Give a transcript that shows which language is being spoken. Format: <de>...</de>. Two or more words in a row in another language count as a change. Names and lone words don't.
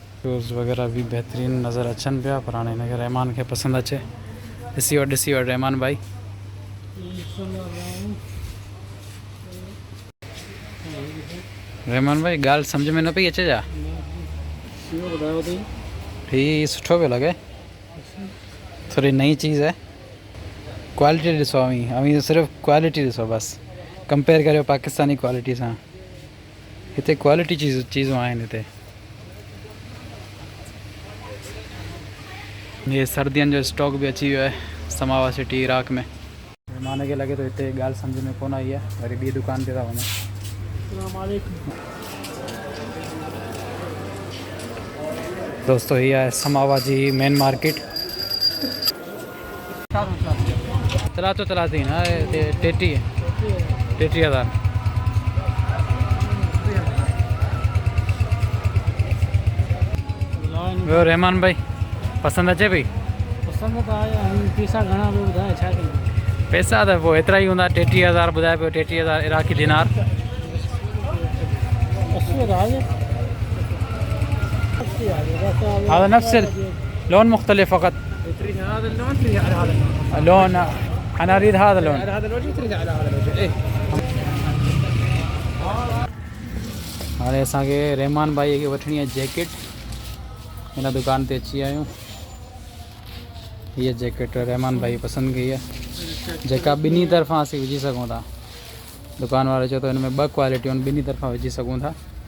<sd>शूज़ वग़ैरह भी बेहतरीन नज़र अचनि पिया, पर हाणे हिनखे रहमान खे पसंदि अचे। ॾिसी वठि रहमान भाई। रहमान भाई ॻाल्हि सम्झ में न पई अचे छा? ही सुठो पियो लॻे,</sd> <ur>تھوڑی نئی چیز ہے.</ur> <sd>क्वालिटी ॾिसो, अमी सिर्फ़ु क्वालिटी ॾिसो बसि, कंपेयर करियो पाकिस्तानी क्वालिटी सां। हिते क्वालिटी चीज़ूं आहिनि हिते। ये सर्दियों जो स्टॉक भी अची वियो आहे समावा सिटी इराक में। रहमान खे लॻे थो हिते ॻाल्हि सम्झ में कोन आई आहे, वरी ॿी दुकान ते था वञूं। दोस्तों ये है समावा जी मेन मार्केट। चला तो चलाती ना 33,000। वो रहमान भाई पसंद अचे पई?</sd> <ur>پسند تو آیا,</ur> <sd>पैसा घना भी ॿुधाए छा कयूं? पैसा तो वो एतिरा ही हूंदा। 33,000 ॿुधाए पियो, 33,000 इराकी दिनार। 80,000</sd> <ar>هذا نفس اللون مختلف فقط. تريد هذا اللون، تريد على هذا اللون. أنا أريد هذا اللون. على هذا الوجه، تريد على هذا الوجه. إيه</ar> <sd>हाणे असांखे रहमान भाई खे वठणी आहे जैकेट। हिन दुकान ते अची आहियूं। हीअ जैकेट रहमान भाई पसंदि कई आहे, जेका ॿिन्ही तरफ़ां असीं विझी सघूं था। दुकान वारो चयो त हिन में 2 क्वालिटियूं आहिनि, ॿिन्ही तरफ़ां विझी सघूं था।</sd>